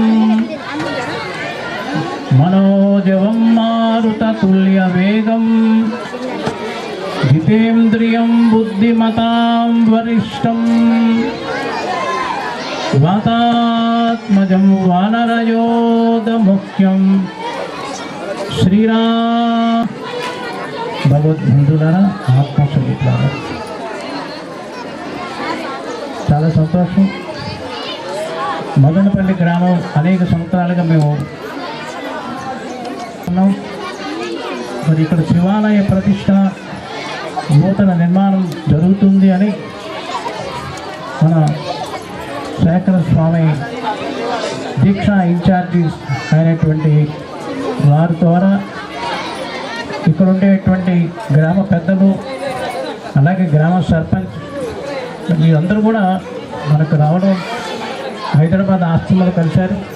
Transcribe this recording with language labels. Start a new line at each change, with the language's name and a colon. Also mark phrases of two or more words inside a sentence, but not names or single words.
Sanskrit: मनोजवं मारुततुल्यवेगं जितेन्द्रियं बुद्धिमतां वरिष्ठं वातात्मजं वानरयोधमुख्यं श्रीराम
Telugu: భగవద్బంధులారా ఆత్మస్వరూపులారా చాలా సంతోషం. మదనపల్లి గ్రామం అనేక సంవత్సరాలుగా మేము ఉన్నాం. మరి ఇక్కడ శివాలయ ప్రతిష్ట నూతన నిర్మాణం జరుగుతుంది అని మన శేఖర స్వామి దీక్షా ఇన్ఛార్జి అయినటువంటి వారి ద్వారా ఇక్కడ ఉండేటువంటి గ్రామ పెద్దలు అలాగే గ్రామ సర్పంచ్ వీరందరూ కూడా మనకు రావడం హైదరాబాద్ ఆశ్రమంలో కలిశారు.